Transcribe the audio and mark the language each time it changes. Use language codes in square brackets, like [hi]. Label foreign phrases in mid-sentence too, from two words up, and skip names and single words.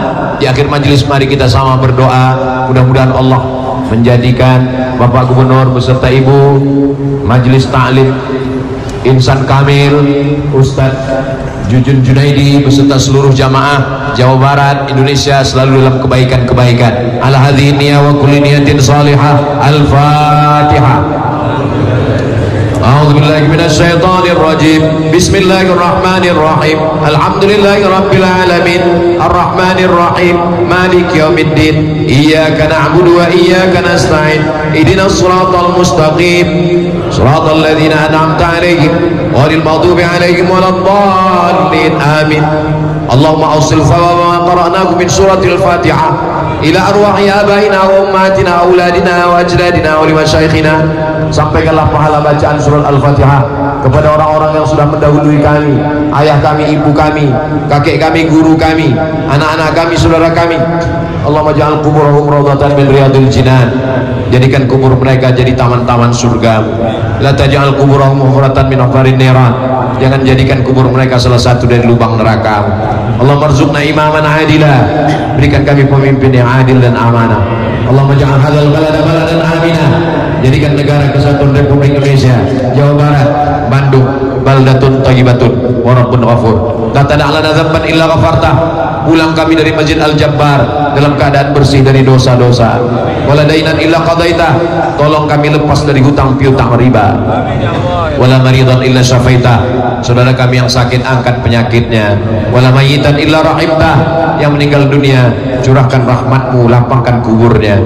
[id] Di akhir majelis mari kita sama berdoa, mudah-mudahan Allah menjadikan Bapak Gubernur beserta Ibu, Majelis Ta'lim Insan Kamil, Ustadz Jujun Junaidi beserta seluruh jamaah Jawa Barat, Indonesia selalu dalam kebaikan-kebaikan. [ar] على هذه النية وكل نية صالحة. الفاتحة. أعوذ بالله من الشيطان الرجيم. بسم الله الرحمن الرحيم. الحمد لله رب العالمين. الرحمن الرحيم. مالك يوم الدين. إياك نعبد وإياك نستعين. اهدنا الصراط المستقيم. صراط الذين أنعمت عليهم غير المغضوب عليهم ولا الضالين. آمين. اللهم أوصل ثواب ما قرأناه من سورة الفاتحة إلى أرواح آبائنا وأمهاتنا وأولادنا وأجدادنا ولمشايخنا. [id] Sampaikanlah pahala bacaan surat Al-Fatihah kepada orang-orang yang sudah mendahului kami, ayah kami, ibu kami, kakek kami, guru kami, anak-anak kami, saudara kami. [ar] اللهم اجعل قبورهم روضة من رياض الجنان. [id] Jadikan kubur mereka jadi taman-taman surga. [ar] لا تجعل قبورهم حفرة من حفر النيران. [id] Jangan jadikan kubur mereka salah satu dari lubang neraka. [ar] اللهم ارزقنا إماما عادلا. [id] Berikan kami pemimpin yang adil dan amanah. [ar] اللهم اجعل هذا البلد بلدا آمنا. [id] Jadikan negara kesatuan Republik Indonesia, Jawa Barat, Bandung, [ar] بلدة طيبة ورب غفور. لا تدع لنا ذنبا إلا غفرته. [id] Pulang kami dari Masjid Al-Jabbar dalam keadaan bersih dari dosa-dosa. [ar] ولا دينا إلا قضيته. [id] Tolong kami lepas dari hutang piutang riba. [ar] ولا مريضا إلا شفيته. [id] Saudara kami yang sakit angkat penyakitnya. [ar] ولا ميتا إلا رحمته. [id] Yang meninggal dunia curahkan rahmatmu, lapangkan kuburnya.